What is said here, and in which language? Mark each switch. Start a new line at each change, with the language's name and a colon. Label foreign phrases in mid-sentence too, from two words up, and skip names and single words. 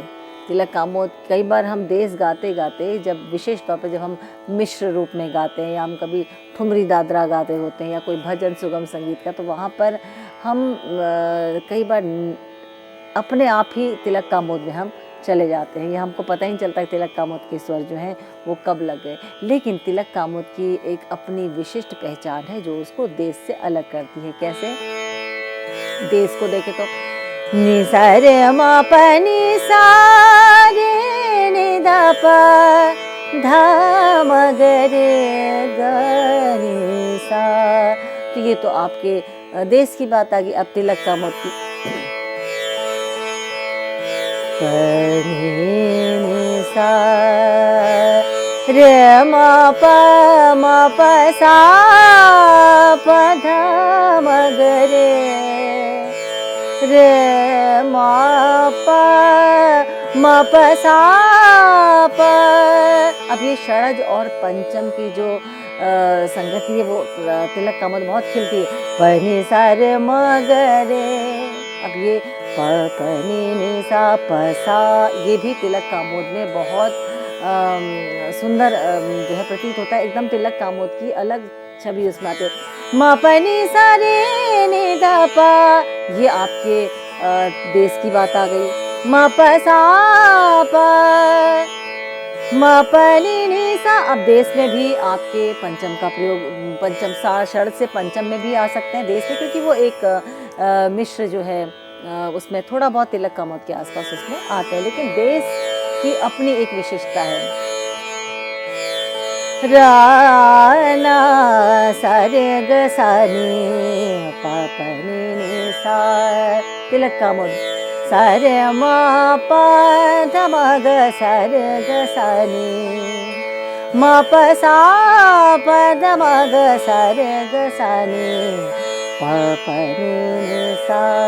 Hindi: तिलक कामोद कई बार हम देश गाते गाते, जब विशेष तौर पर जब हम मिश्र रूप में गाते हैं या हम कभी ठुमरी दादरा गाते होते हैं या कोई भजन सुगम संगीत का, तो वहाँ पर हम कई बार अपने आप ही तिलक कामोद में हम चले जाते हैं। ये हमको पता ही नहीं चलता कि तिलक कामोद के स्वर जो हैं वो कब लग गए। लेकिन तिलक कामोद की एक अपनी विशिष्ट पहचान है जो उसको देश से अलग करती है। कैसे? देश को देखे तो नि सा रे म प नि सा रे नि ध प ध म ग रे ग नि सा। तो ये तो आपके देश की बात आ गई। अब तिलक कामोद की प नि सा रे म प सा प ध म ग रे म प सा प। अब ये षडज और पंचम की जो संगति है वो तिलक कामोद बहुत खिलती है। प नि सा रे म ग रे। अब ये प नि सा प सा, ये भी तिलक कामोद में बहुत सुंदर जो है प्रतीत होता है। एकदम तिलक कामोद की अलग छवि उसमें आती है। म प नि सा रे नि ध प, ये आपके देश की बात आ गई। म प सा प म प नि सा। अब देश में भी आपके पंचम का प्रयोग, पंचम सा षड से पंचम में भी आ सकते हैं देश में, क्योंकि वो एक मिश्र जो है उसमें थोड़ा बहुत तिलक कामोद के आसपास उसमें आते हैं। लेकिन देश की अपनी एक विशेषता है। रा ना सा रे ग सा नि प प नि सा, तिलक कामोद सा रे म प ध म ग सा रे ग सा नि म प सा प ध म ग सा रे ग सा नि प प नि सा।